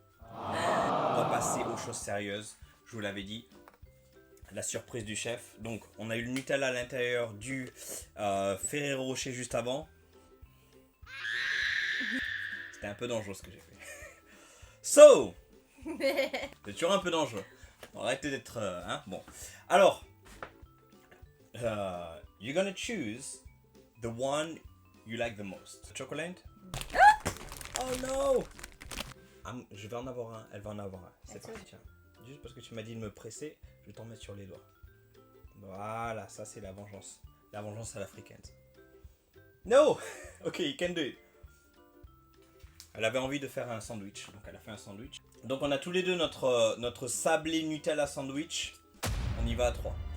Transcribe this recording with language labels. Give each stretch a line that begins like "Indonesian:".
French: On va passer aux choses sérieuses. Je vous l'avais dit. La surprise du chef. Donc, on a eu le Nutella à l'intérieur du Ferrero Rocher juste avant. C'était un peu dangereux ce que j'ai fait. So, c'est toujours un peu dangereux. Arrêtez d'être... hein, bon.
English: Alors, you're gonna choose the one you like the most. Chocolate? Oh no!
French: Je vais en avoir un, elle va en avoir un. C'est parti, tiens. Juste parce que tu m'as dit de me presser, je vais t'en mettre sur les doigts. Voilà, ça c'est la vengeance. La vengeance à l'africaine.
English: No! Ok, you can do it.
French: Elle avait envie de faire un sandwich, donc elle a fait un sandwich. Donc on a tous les deux notre sablé Nutella sandwich. On y va à 3.